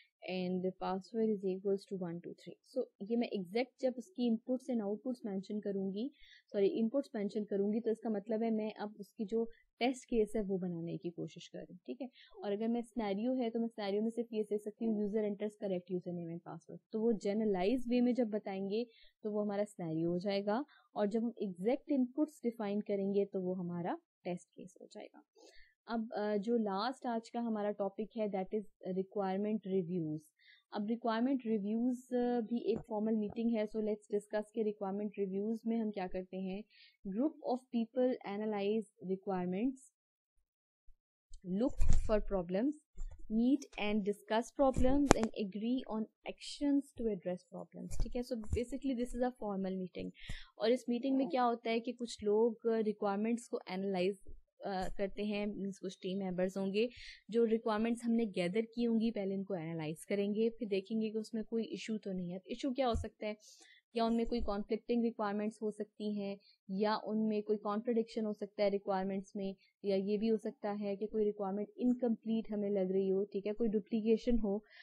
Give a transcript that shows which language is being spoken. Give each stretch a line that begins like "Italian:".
English: and the password is equals to 1 2 3.
Hindi: So ये मैं exact जब उसकी इनपुट्स एंड आउटपुट्स मेंशन करूँगी, सॉरी इनपुट्स मेंशन करूँगी, तो इसका मतलब है मैं अब उसकी जो टेस्ट केस है वो बनाने की कोशिश कर रही हूँ, ठीक है. और अगर मैं सिनेरियो है तो मैं सिनेरियो में सिर्फ ये दे सकती हूँ
English: User enters correct user name and password.
Hindi: तो वो जनरलाइज वे में जब बताएंगे तो वो हमारा सिनेरियो हो जाएगा, और जब हम एग्जैक्ट इनपुट्स डिफाइन करेंगे तो वो हमारा टेस्ट केस हो जाएगा. अब जो लास्ट आज का हमारा टॉपिक है
English: That is requirement reviews.
Hindi: अब रिक्वायरमेंट रिव्यूज भी एक फॉर्मल मीटिंग है,
English: so let's discuss
Hindi: के रिक्वायरमेंट रिव्यूज में हम क्या करते हैं.
English: Group of people analyze requirements, look for problems, meet and discuss problems and agree on actions to address problems.
Hindi: ठीक है,
English: so basically this is a formal meeting.
Hindi: और इस मीटिंग में क्या होता है कि कुछ लोग रिक्वायरमेंट्स को एनालाइज करते हैं, मीन्स कुछ टीम मेंबर्स होंगे जो रिक्वायरमेंट्स हमने गैदर की होंगी, पहले इनको एनालाइज करेंगे, फिर देखेंगे कि उसमें कोई इशू तो नहीं है. इशू क्या हो सकता है, या उनमें कोई कॉन्फ्लिक्टिंग रिक्वायरमेंट्स हो सकती हैं, या उनमें कोई कॉन्ट्रडिक्शन हो सकता है रिक्वायरमेंट्स में, या ये भी हो सकता है कि कोई रिक्वायरमेंट इनकम्प्लीट हमें लग रही हो, ठीक है, कोई डुप्लीकेशन हो.